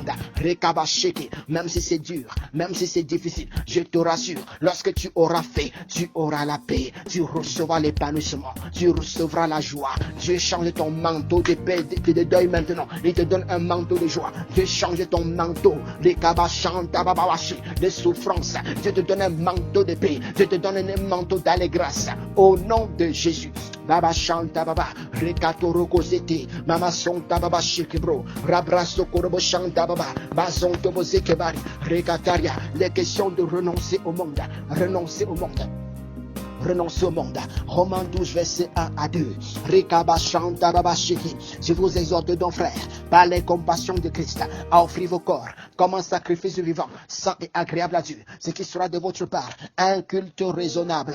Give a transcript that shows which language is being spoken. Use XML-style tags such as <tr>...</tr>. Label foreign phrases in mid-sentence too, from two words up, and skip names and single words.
<fr>Rekabasheke, même si c'est dur, même si c'est difficile, je te rassure, lorsque tu auras fait, tu auras la paix, tu recevras l'épanouissement, tu recevras la joie. Dieu change ton manteau de paix, de deuil maintenant. Il te donne un manteau de joie. Dieu change ton manteau de souffrance. Dieu te donne un manteau de paix. Dieu te donne un manteau d'allégresse. Au nom de Jésus. Baba Shanta Baba, Rekatoro Kozete, Mama Sonta Baba Shikibro, Rabraso Korobo Shanta Baba, Bazon Tobo Zekebari, Rekataria. Les questions de renoncer au monde. Renoncer au monde. Renoncer au monde. Romains 12, verset 1 à 2. Je vous exhorte donc, frères, par les compassions de Christ, à offrir vos corps comme un sacrifice vivant, saint et agréable à Dieu, ce qui sera de votre part un culte raisonnable.</fr>